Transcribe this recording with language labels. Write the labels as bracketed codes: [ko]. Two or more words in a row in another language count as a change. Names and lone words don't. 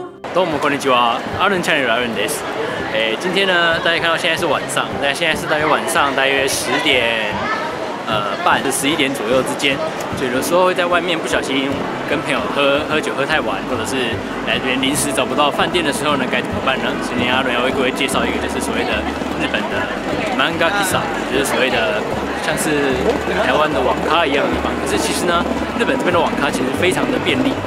[ja] どうもこんにちは，阿伦チャンネル阿伦です。 [zh] 今天呢，大家看到现在是晚上，现在是大约晚上大约10点半至11点左右之间，所以有时候会在外面不小心跟朋友喝酒喝太晚，或者是来这边临时找不到饭店的时候呢，该怎么办呢？今天阿伦要为各位介绍一个就是所谓的日本的 [ja] 漫画喫茶， [zh] 就是所谓的像是台湾的网咖一样的地方。可是其实呢，日本这边的网咖其实非常的便利。